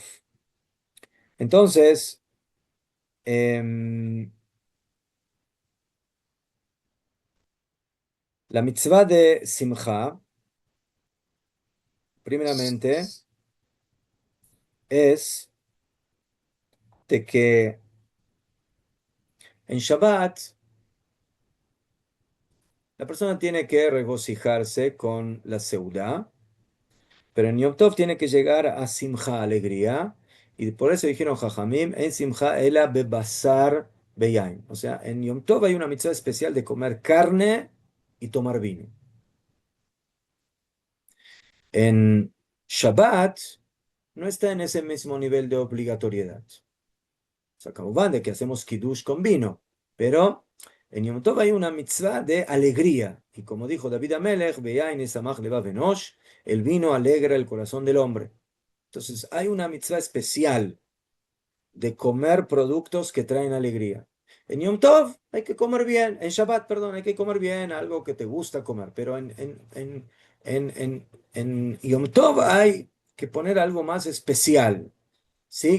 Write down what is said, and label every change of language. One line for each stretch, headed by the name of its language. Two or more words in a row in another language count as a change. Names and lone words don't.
Spanish: Entonces, em, la mitzvah de Simcha, primeramente, es de que En Shabbat, la persona tiene que regocijarse con la Seudá, pero en Yom Tov tiene que llegar a Simcha, alegría, y por eso dijeron Jajamim,
Hebrew: אין שמחה אלא בבשר ביין.
Spanish: O sea, en Yom Tov hay una mitzvah especial de comer carne y tomar vino. En Shabbat no está en ese mismo nivel de obligatoriedad. O sea, van de que hacemos kiddush con vino, pero en Yom Tov hay una mitzvah de alegría. Y como dijo
Hebrew: David Amelech, ביין ישמח לבב אנוש,
Spanish: el vino alegra el corazón del hombre. Entonces hay una mitzvah especial de comer productos que traen alegría. En Yom Tov hay que comer bien, en Shabbat, perdón, hay que comer bien, algo que te gusta comer, pero en Yom Tov hay que poner algo más especial, ¿sí?